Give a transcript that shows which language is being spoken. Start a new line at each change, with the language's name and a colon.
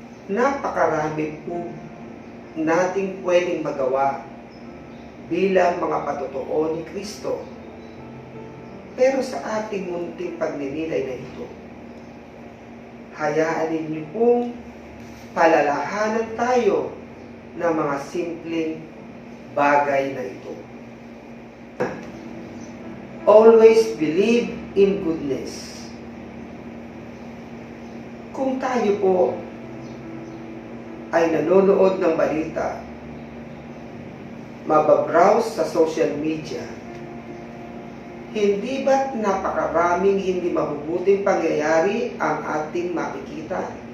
Filipino: Napakarami po nating pwedeng magawa bilang mga patotoo ni Kristo. Pero sa ating munting pagninilay na ito, hayaan ninyo pong palalahanan tayo ng mga simpleng bagay na ito.
English: Always believe in goodness.
Filipino: Kung tayo po ay nanonood ng balita, mababrowse sa social media, hindi ba't napakaraming hindi mabubuting pangyayari ang ating makikita?